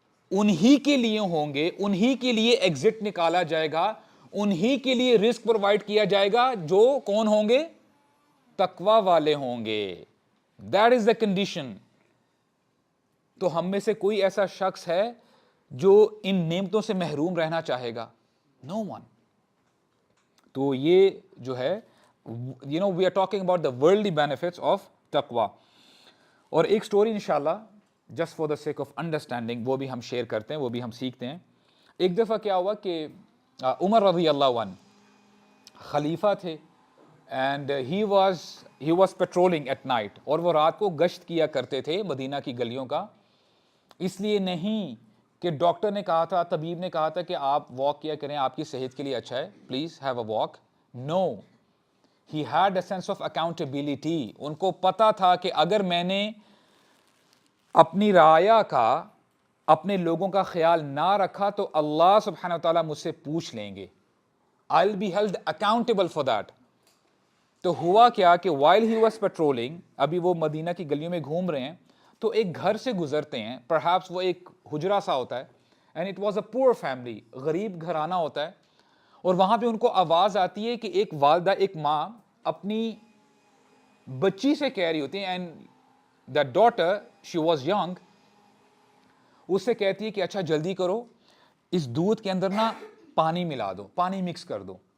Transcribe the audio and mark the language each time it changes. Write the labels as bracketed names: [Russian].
[Urdu] انہی کے لیے ہوں گے, انہی کے لیے ایگزٹ نکالا جائے گا, انہی کے لیے رزق پرووائڈ کیا جائے گا جو کون ہوں گے؟ تقوی والے ہوں گے. [English] That is the condition. [Urdu] تو ہم میں سے کوئی ایسا شخص ہے جو ان نعمتوں سے محروم رہنا چاہے گا؟ نو ون. تو یہ جو ہے [English] we are talking about the worldly benefits of taqwa. [Urdu] اور ایک سٹوری انشاءاللہ [English] just for the sake of understanding [Urdu] وہ بھی ہم شیئر کرتے ہیں, وہ بھی ہم سیکھتے ہیں. ایک دفعہ کیا ہوا کہ عمر رضی اللہ عنہ خلیفہ تھے [English] and he was patrolling at night, [Urdu] اور وہ رات کو گشت کیا کرتے تھے مدینہ کی گلیوں کا. اس لیے نہیں کہ ڈاکٹر نے کہا تھا, طبیب نے کہا تھا کہ آپ واک کیا کریں, آپ کی صحت کے لیے اچھا ہے, [English] Please have a walk. No, he had a sense of accountability. [Urdu] ان کو پتا تھا کہ اگر میں نے اپنی رعایا کا, اپنے لوگوں کا خیال نہ رکھا تو اللہ سبحانہ وتعالیٰ مجھ سے پوچھ لیں گے. [English] I'll be held accountable for that. [Urdu] تو ہوا کیا کہ [English] while he was patrolling, [Urdu] ابھی وہ مدینہ کی گلیوں میں گھوم رہے ہیں, تو ایک گھر سے گزرتے ہیں, perhaps وہ ایک حجرہ سا ہوتا ہے, [English] and it was a poor family, [Urdu] غریب گھرانہ ہوتا ہے, اور وہاں پہ ان کو آواز آتی ہے کہ ایک والدہ, ایک ماں اپنی بچی سے کہہ رہی ہوتی ہیں, [English] and that daughter, she was young, [Urdu] اس سے کہتی ہے کہ اچھا جلدی کرو, اس دودھ کے اندر نا پانی ملا دو, پانی مکس کر دو.